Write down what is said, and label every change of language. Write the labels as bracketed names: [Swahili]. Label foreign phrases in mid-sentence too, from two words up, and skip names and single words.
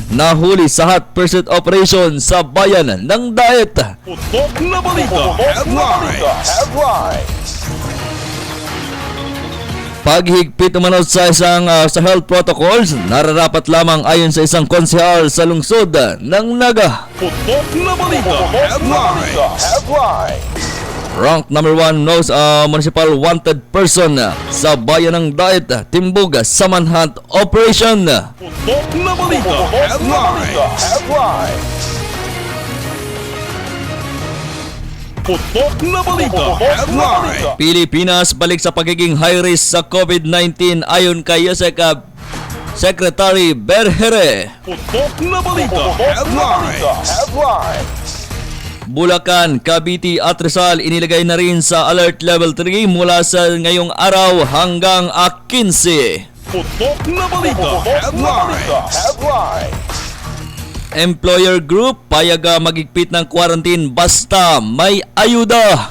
[Filipino] Nahuli sa [English] hot pursuit operation [Filipino] sa bayan ng Daet. Putok na balita. Headlines. Paghigpit umano sa isang sa [English] health protocols, [Filipino] nararapat lamang ayon sa isang konsehal sa lungsod ng Naga. Putok na balita. Headlines. [English] Rank number 1 knows municipal wanted person [Filipino] sa bayan ng Daet, timbog sa [English] manhunt operation. [Filipino] Putok na balita. Headlines. Putok na balita. Headlines. Pilipinas balik sa pagiging [English] high risk [Filipino] sa COVID-19 ayon kay Yusek Secretary Berhere. Putok na balita. Headlines. Bulacan, Cavite at Rizal inilagay na rin sa Alert Level 3 mula sa ngayong araw hanggang 15. Putok na balita. Headlines. [English] Employer group [Filipino] payag magigpit ng quarantine basta may ayuda.